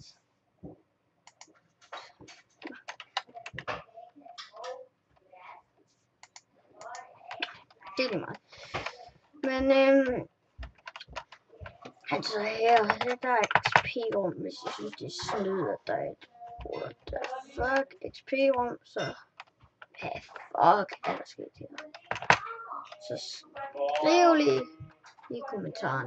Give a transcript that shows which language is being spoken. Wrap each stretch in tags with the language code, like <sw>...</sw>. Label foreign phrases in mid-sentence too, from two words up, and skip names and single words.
<da>Det er lige meget. Men altså her der er et XP-rum, hvis I synes det er snyd, at der er et</da> <en>what the fuck</en> <da>XP-rum, så hvad fuck er der sket her? Så skriv lige i kommentaren.</da>